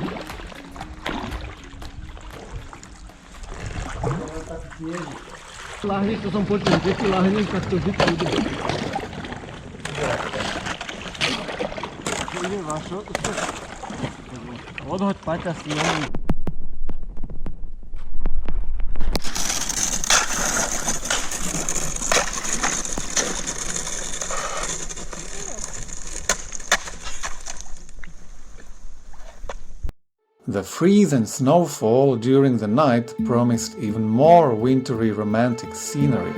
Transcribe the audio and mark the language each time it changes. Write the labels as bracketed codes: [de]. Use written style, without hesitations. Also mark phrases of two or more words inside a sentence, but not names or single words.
[sk] Láhni, to som počul, že keď láhnem, tak to vždy bude. Ide vašo, odhoď paťa si len. [en] The freeze and snowfall during the night promised even more wintry romantic scenery.